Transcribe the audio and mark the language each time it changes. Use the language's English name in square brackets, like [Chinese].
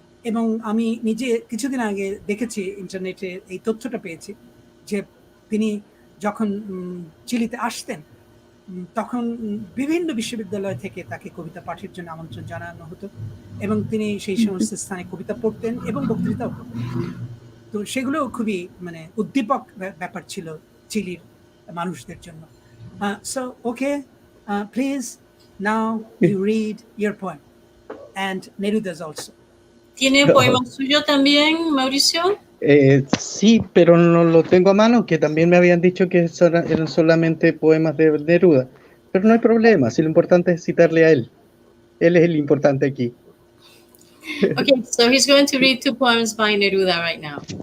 [Bangla] এবং আমি নিজে কিছুদিন আগে দেখেছি, ইন্টারনেটে এই তথ্যটা পেয়েছি যে তিনি যখন চিলিতে আসতেন তখন বিভিন্ন বিশ্ববিদ্যালয় থেকে তাকে কবিতা পাঠের জন্য আমন্ত্রণ জানানো হতো, এবং তিনি সেই সমস্ত স্থানে কবিতা পড়তেন এবং বক্তৃতাও করতেন। তো সেগুলো খুবই মানে উদ্দীপক ব্যাপার ছিল চিলির মানুষদের জন্য। [English] So okay, please now you read your poem and Neruda's also. [Spanish] ¿Tiene un poema suyo también, Mauricio? Sí, pero no lo tengo a mano, que también me habían dicho que eran solamente poemas de Neruda. Pero no hay problema, si lo importante es citarle a él. Él es el importante aquí. [English] Okay, so he's going to read two poems by Neruda right now.